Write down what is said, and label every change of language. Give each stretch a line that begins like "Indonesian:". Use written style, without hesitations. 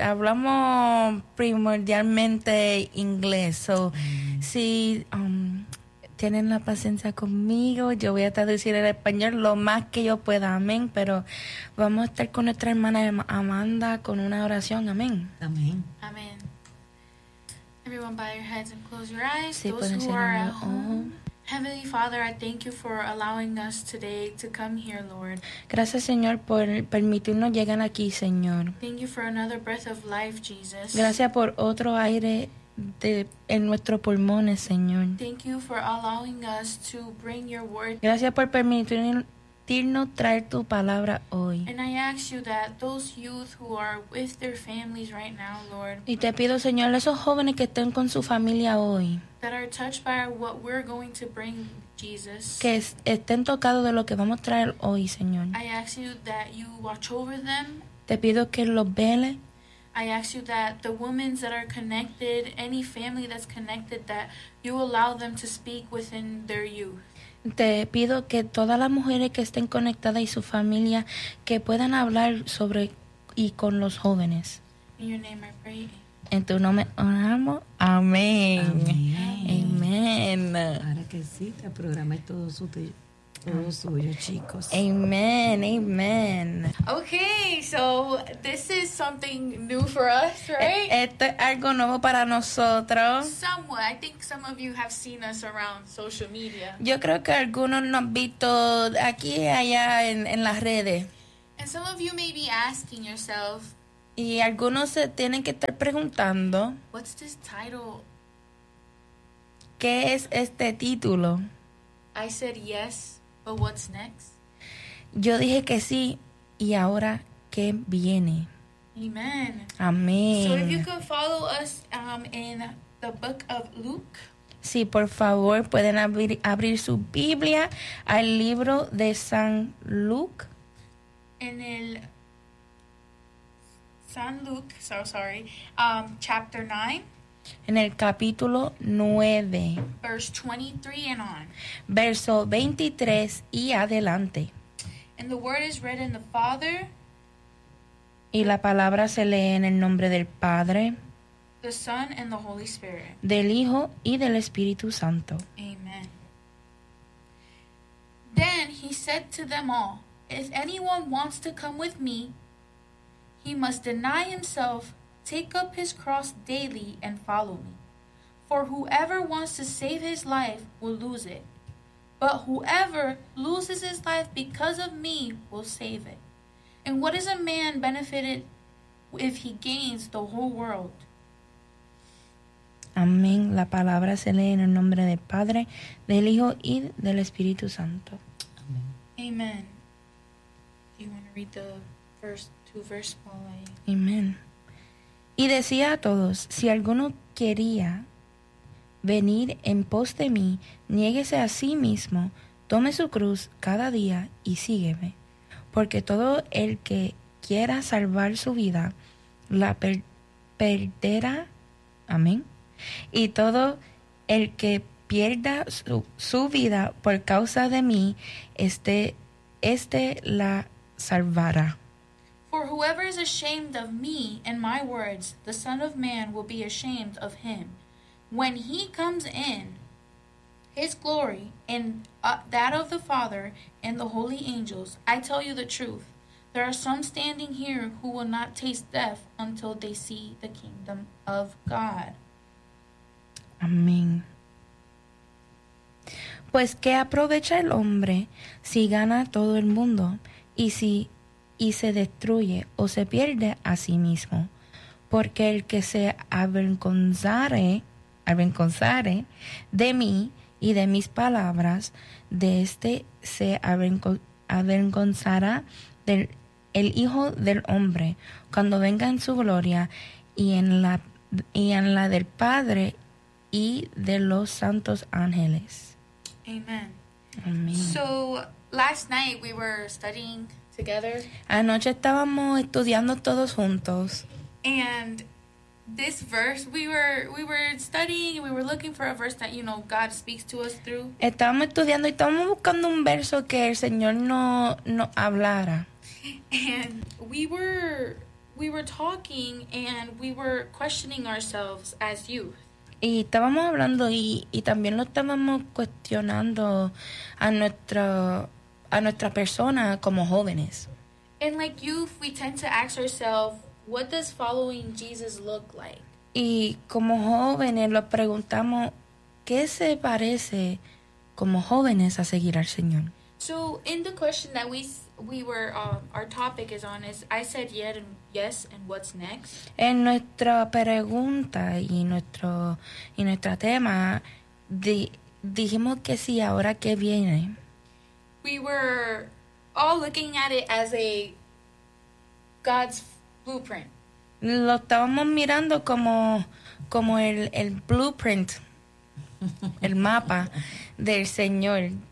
Spanish: Hablamos primordialmente inglés. So, si tienen la paciencia conmigo, yo voy a traducir el español lo más que yo pueda. Amén. Pero vamos a estar con nuestra hermana Amanda con una oración. Amén. Amén. Amén.
English: Everyone, bow your heads and close your eyes. Sí, those who are at home. Heavenly Father, I thank you for allowing us today to come here, Lord.
Spanish: Gracias, Señor, por permitirnos llegar aquí, Señor.
English: Thank you for another breath of life, Jesus.
Spanish: Gracias por otro aire en nuestros pulmones, Señor.
English: Thank you for allowing us to bring your word.
Spanish: Gracias por permitirnos traer tu palabra hoy.
English: And I ask you that those youth who are with their families right now, Lord.
Spanish: Y te pido, Señor, esos jóvenes que estén con su familia hoy.
English: That are touched by what we're going to bring, Jesus.
Spanish: Que estén tocados de lo que vamos a traer hoy, Señor.
English: I ask you that you watch over them.
Spanish: Te pido que los vele.
English: I ask you that the women that are connected, any family that's connected, that you allow them to speak within their youth.
Spanish: Te pido que todas las mujeres que estén conectadas y su familia, que puedan hablar sobre y con los jóvenes.
English: In your name I pray.
Spanish: En tu nombre oramos. Amén. Amén. Ahora que sí, el programa es todo suyo, chicos. Amén. Amén.
English: Okay, so this is something new for us, right?
Spanish: Esto es algo nuevo para nosotros.
English: Somewhat. I think some of you have seen us around social media.
Spanish: Yo creo que algunos nos han visto aquí y allá en las redes.
English: And some of you may be asking yourself.
Spanish: Y algunos se tienen que estar preguntando,
English: what's this title?
Spanish: ¿Qué es este título?
English: I said yes, but what's next?
Spanish: Yo dije que sí, y ahora, ¿qué viene?
English: Amen.
Spanish: Amén.
English: So if you could follow us in the book of Luke.
Spanish: Sí, por favor, pueden abrir su Biblia al libro de San Luke. En el San
English: Luke, so sorry, chapter 9.
Spanish: En el capítulo 9.
English: Verse 23 and on.
Spanish: Verso 23 y adelante.
English: And the word is read in the Father.
Spanish: Y la palabra se lee en el nombre del Padre.
English: The Son and the Holy Spirit.
Spanish: Del Hijo y del Espíritu Santo.
English: Amen. Then he said to them all, if anyone wants to come with me, he must deny himself, take up his cross daily, and follow me. For whoever wants to save his life will lose it. But whoever loses his life because of me will save it. And what is a man benefited if he gains the whole world?
Spanish: Amén. La palabra se lee en el nombre del Padre, del Hijo y del Espíritu Santo. Amén. Amén.
English: Do you want to read the first two verses while I...
Spanish: Amén. Y decía a todos, si alguno quería venir en pos de mí, niéguese a sí mismo, tome su cruz cada día y sígueme. Porque todo el que quiera salvar su vida, la perderá. Amén. Y todo el que pierda su vida por causa de mí, este la salvará.
English: For whoever is ashamed of me and my words, the Son of Man will be ashamed of him when he comes in his glory and that of the Father and the holy angels. I tell you the truth, there are some standing here who will not taste death until they see the kingdom of God.
Spanish: Amén. Pues qué aprovecha el hombre si gana todo el mundo y se destruye o se pierde a sí mismo. Porque el que se avergonzare de mí y de mis palabras, de este se avergonzará el Hijo del Hombre cuando venga en su gloria y en la del Padre y de los santos ángeles.
English: Amen. Amen. So last night we were studying together.
Spanish: Anoche estábamos estudiando todos juntos.
English: And this verse we were studying and we were looking for a verse that, you know, God speaks to us through.
Spanish: Estábamos estudiando y estábamos buscando un verso que el Señor nos hablara.
English: And we were talking and we were questioning ourselves as youth.
Spanish: Y estábamos hablando y también lo estábamos cuestionando a nuestra persona como jóvenes.
English: And like youth, we tend to ask ourselves, what does following Jesus look like?
Spanish: Y como jóvenes lo preguntamos, ¿qué se parece como jóvenes a seguir al Señor?
English: So in the question that our topic is on is, I said yes, and what's next?
Spanish: En nuestra pregunta y nuestro tema, dijimos que sí, ahora qué viene.
English: We were all looking at it as a God's blueprint.
Spanish: Lo estábamos mirando como el blueprint, el mapa del Señor.